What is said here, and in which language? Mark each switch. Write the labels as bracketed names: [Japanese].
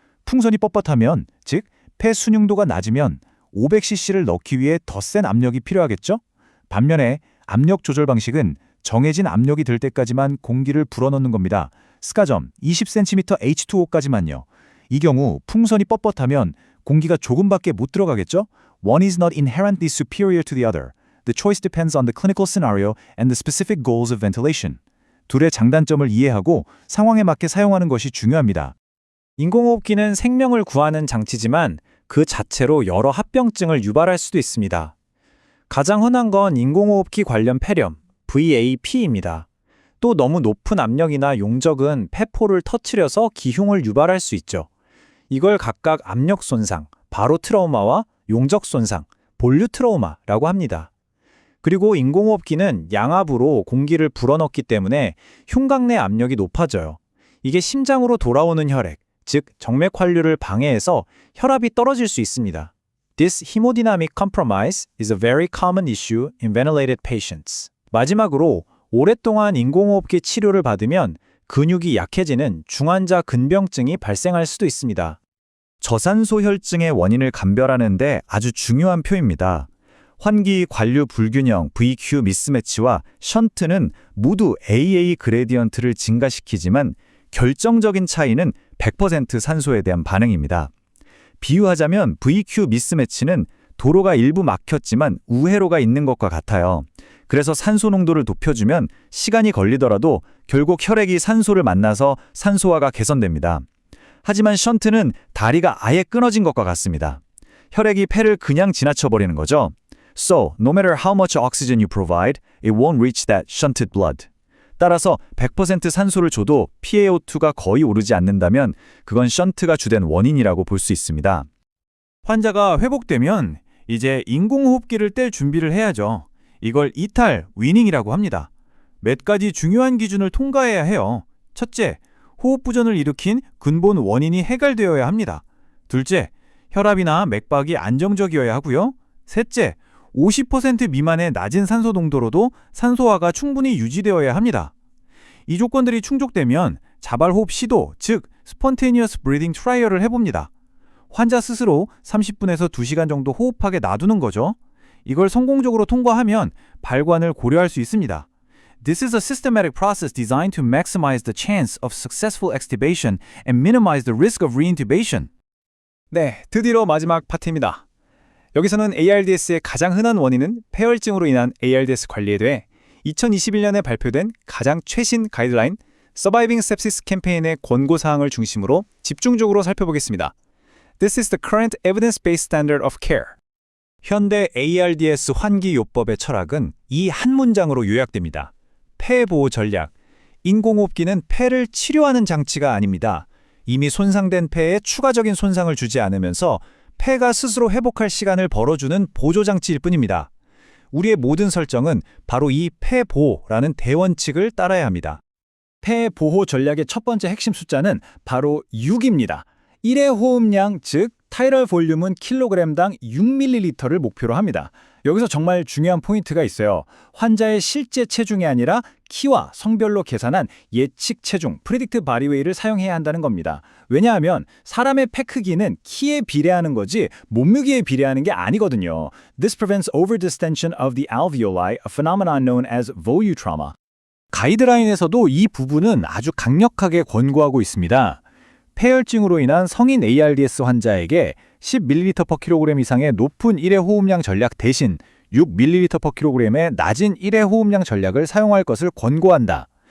[Korean] 풍선이 뻣뻣하면, 즉 폐 순융도가 낮으면 500cc를 넣기 위해 더 센 압력이 필요하겠죠? 반면에 압력 조절 방식은 정해진 압력이 들 때까지만 공기를 불어넣는 겁니다. 스가점 20cm H2O까지만요. 이 경우 풍선이 뻣뻣하면 공기가 조금밖에 못 들어가겠죠? [English] One is not inherently superior to the other. The choice depends on the clinical scenario and the specific goals of ventilation. [Korean] 둘의 장단점을 이해하고 상황에 맞게 사용하는 것이 중요합니다. 인공호흡기는 생명을 구하는 장치지만 그 자체로 여러 합병증을 유발할 수도 있습니다. 가장 흔한 건 인공호흡기 관련 폐렴, VAP입니다. 또 너무 높은 압력이나 용적은 폐포를 터트려서 기흉을 유발할 수 있죠. 이걸 각각 압력 손상, 바로 트라우마와 용적 손상, 볼류 트라우마라고 합니다. 그리고 인공호흡기는 양압으로 공기를 불어넣기 때문에 흉곽 내 압력이 높아져요. 이게 심장으로 돌아오는 혈액, 즉 정맥 환류를 방해해서 혈압이 떨어질 수 있습니다. [English] This hemodynamic compromise is a very common issue in ventilated patients. [Korean] 마지막으로 오랫동안 인공호흡기 치료를 받으면 근육이 약해지는 중환자 근병증이 발생할 수도 있습니다. 저산소혈증의 원인을 감별하는 데 아주 중요한 표입니다. 환기 관류 불균형 VQ 미스매치와 션트는 모두 AA 그레디언트를 증가시키지만 결정적인 차이는 100% 산소에 대한 반응입니다. 비유하자면 VQ 미스매치는 도로가 일부 막혔지만 우회로가 있는 것과 같아요. 그래서 산소 농도를 높여주면 시간이 걸리더라도 결국 혈액이 산소를 만나서 산소화가 개선됩니다. 하지만 션트는 다리가 아예 끊어진 것과 같습니다. 혈액이 폐를 그냥 지나쳐버리는 거죠. [English] So, no matter how much oxygen you provide, it won't reach that shunted blood. [Korean] 따라서 100% 산소를 줘도 PaO2가 거의 오르지 않는다면 그건 션트가 주된 원인이라고 볼 수 있습니다. 환자가 회복되면 이제 인공호흡기를 뗄 준비를 해야죠. 이걸 이탈, 위닝이라고 합니다. 몇 가지 중요한 기준을 통과해야 해요. 첫째, 호흡부전을 일으킨 근본 원인이 해결되어야 합니다. 둘째, 혈압이나 맥박이 안정적이어야 하고요. 셋째, 50% 미만의 낮은 산소 농도로도 산소화가 충분히 유지되어야 합니다. 이 조건들이 충족되면 자발호흡 시도, 즉 spontaneous breathing trial을 해봅니다. 환자 스스로 30분에서 2시간 정도 호흡하게 놔두는 거죠. 이걸 성공적으로 통과하면 발관을 고려할 수 있습니다. [English] This is a systematic process designed to maximize the chance of successful extubation and minimize the risk of reintubation. [Korean] 네, 드디어 마지막 파트입니다. 여기서는 ARDS의 가장 흔한 원인은 폐혈증으로 인한 ARDS 관리에 대해 2021년에 발표된 가장 최신 가이드라인 Surviving Sepsis 캠페인의 권고사항을 중심으로 집중적으로 살펴보겠습니다. [English] This is the current evidence-based standard of care. [Korean] 현대 ARDS 환기요법의 철학은 이 한 문장으로 요약됩니다. 폐보호 전략. 인공호흡기는 폐를 치료하는 장치가 아닙니다. 이미 손상된 폐에 추가적인 손상을 주지 않으면서 폐가 스스로 회복할 시간을 벌어주는 보조장치일 뿐입니다. 우리의 모든 설정은 바로 이 폐보호라는 대원칙을 따라야 합니다. 폐보호 전략의 첫 번째 핵심 숫자는 바로 6입니다. 1회 호흡량, 즉 타이럴 볼륨은 킬로그램당 6ml를 목표로 합니다. 여기서 정말 중요한 포인트가 있어요. 환자의 실제 체중이 아니라 키와 성별로 계산한 예측 체중, predicted body weight를 사용해야 한다는 겁니다. 왜냐하면 사람의 폐 크기는 키에 비례하는 거지 몸무게에 비례하는 게 아니거든요. [English] This prevents overdistension of the alveoli, a phenomenon known as volutrauma. [Korean] 가이드라인에서도 이 부분은 아주 강력하게 권고하고 있습니다. 폐혈증으로 인한 성인 ARDS 환자에게 10ml/kg 이상의 높은 1회 호흡량 전략 대신 6ml/kg의 낮은 1회 호흡량 전략을 사용할 것을 권고한다.